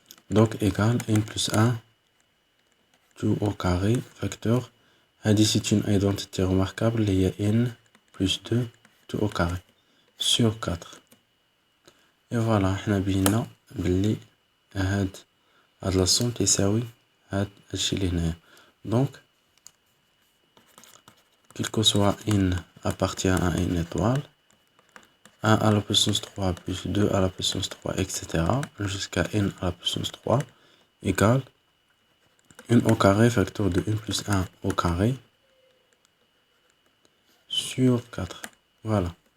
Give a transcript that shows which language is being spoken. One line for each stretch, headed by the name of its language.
French: donc égal n plus 1 tout au carré facteur.
Arabic: هذه
French: c'est une identité remarquable
Arabic: اللي هي
French: n plus 2 tout au carré sur 4. et voilà
Arabic: احنا بينا بلي هاد
French: لا somme
Arabic: تساوي هاد الشيء اللي هنايا.
French: donc quel que soit n appartient à n étoile, 1 à la puissance 3 plus 2 à la puissance 3 etc. jusqu'à n à la puissance 3 égale n au carré facteur de n plus 1 au carré sur 4. voilà.